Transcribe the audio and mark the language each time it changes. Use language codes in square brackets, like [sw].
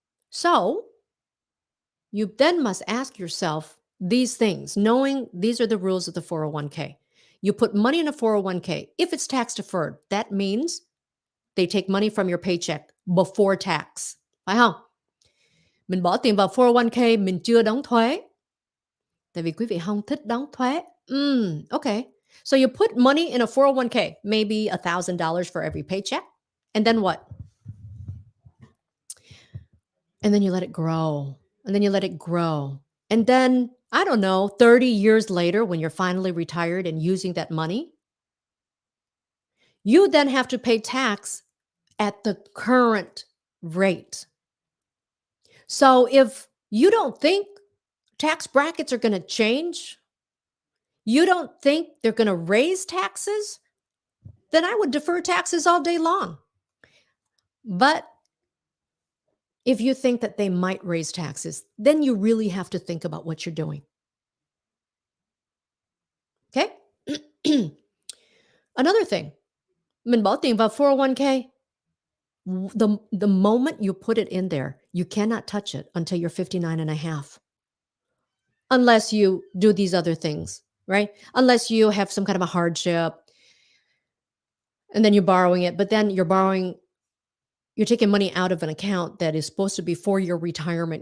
[en] So you then must ask yourself these things, knowing these are the rules of the 401k. You put money in a 401k. If it's tax deferred, that means they take money from your paycheck before tax. [vi] Phải không? Mình bỏ tiền vào 401k, mình chưa đóng thuế. Tại vì quý vị không thích đóng thuế. [en] Okay. So you put money in a 401k, maybe $1,000 for every paycheck. And then what? And then you let it grow. And then you let it grow. And then, I don't know, 30 years later, when you're finally retired and using that money, you then have to pay tax at the current rate. So if you don't think tax brackets are going to change, you don't think they're going to raise taxes, then I would defer taxes all day long. But if you think that they might raise taxes, then you really have to think about what you're doing. Okay? Another thing, [vi] mình bỏ tiền vào 401k. [en] The moment you put it in there, you cannot touch it until you're 59 and a half. Unless you do these other things, right? Unless you have some kind of a hardship and then you're borrowing it, but then you're taking money out of an account that is supposed to be for your retirement.